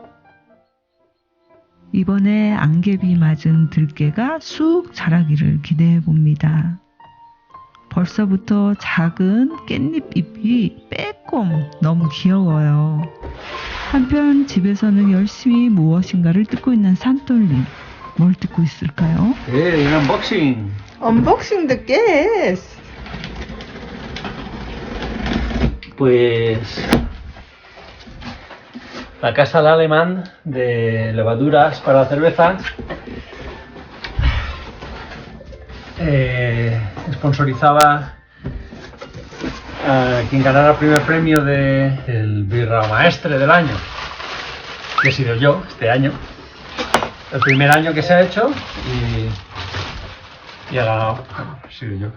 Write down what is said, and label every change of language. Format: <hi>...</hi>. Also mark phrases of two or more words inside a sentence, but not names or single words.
<ko>이번에 안개비 맞은 들깨가 쑥 자라기를 기대해 봅니다. 벌써부터 작은 깻잎 잎이 빼꼼 너무 귀여워요. 한편 집에서는 열심히 무엇인가를 뜯고 있는 산돌님. 뭘 뜯고 있을까요?</ko> <es>Un unboxing. ¿Unboxing de qué es? Pues la casa del alemán de levaduras para cerveza sponsorizaba a quien ganara el primer premio del Birra Maestre del año, que he sido yo este año, el primer año que se ha hecho y ha ganado, he sido yo.</es>